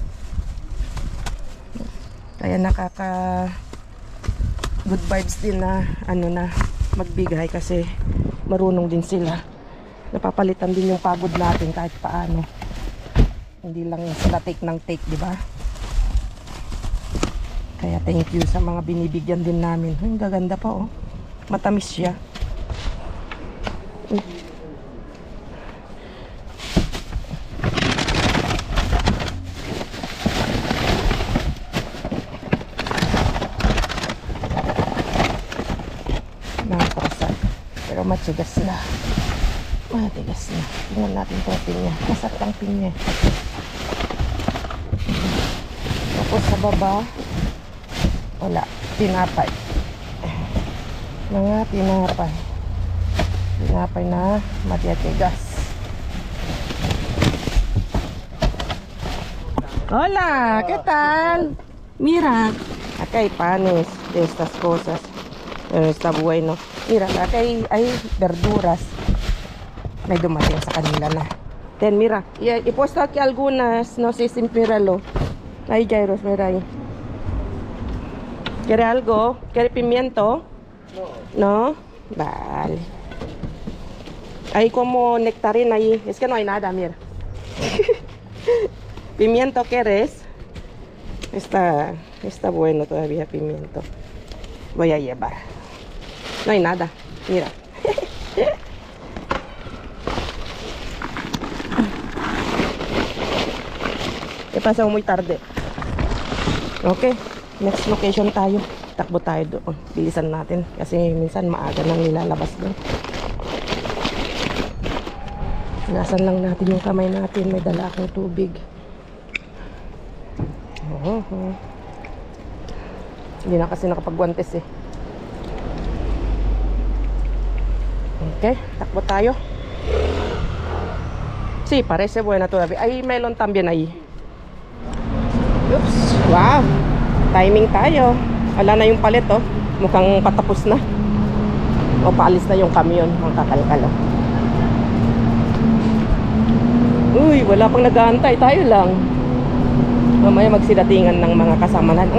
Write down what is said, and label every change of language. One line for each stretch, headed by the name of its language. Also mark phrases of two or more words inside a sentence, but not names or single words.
Filipino: Kaya
English: good vibes
Filipino: din na na magbigay kasi marunong din sila. Napapalitan din yung pagod natin kahit paano. Hindi lang sila take ng take, di ba? Kaya
English: thank you
Filipino: sa mga binibigyan din namin. Ang gaganda pa, oh. Matamis siya. Nakakasal. Pero matigas na. Matigas na. Tingnan natin itong pinya. Masarap ang pinya. Tapos sa baba, wala. Tinapay. Mga tinapay. Tinapay na matitigas.
Spanish: Hola, ¿qué tal? Mira, acá hay panes de estas cosas. Está bueno. Mira, acá hay verduras.
Filipino: May dumating sa kanila na.
Spanish: Ten, mira. He puesto aquí algunas. No sé si míralo. Ahí, Jairos, mira ahí. ¿Quiere algo? ¿Quiere pimiento? No. ¿No? Vale. Hay como nectarina ahí. Es que no hay nada, mira. ¿Pimiento quieres? Está bueno todavía pimiento. Voy a llevar. No hay nada. Mira. ¿Qué pasa? Muy tarde.
English: Okay. Next location tayo.
Filipino: Takbo tayo doon. Bilisan natin. Kasi minsan maaga nang nilalabas doon. Lasan lang natin yung kamay natin. May dala akong tubig. Hindi na kasi nakapagwantes eh. Okay, takbo tayo.
Spanish: Sí, parece buena todavía. Hay melon también ahí. Oops, wow.
Filipino: Timing tayo. Wala na yung palet, oh. Mukhang patapos na. O paalis na yung kamyon. Ang kakalkal, oh. Uy, wala pang nag-aantay. Tayo lang. Mamaya magsidatingan ng mga kasama natin.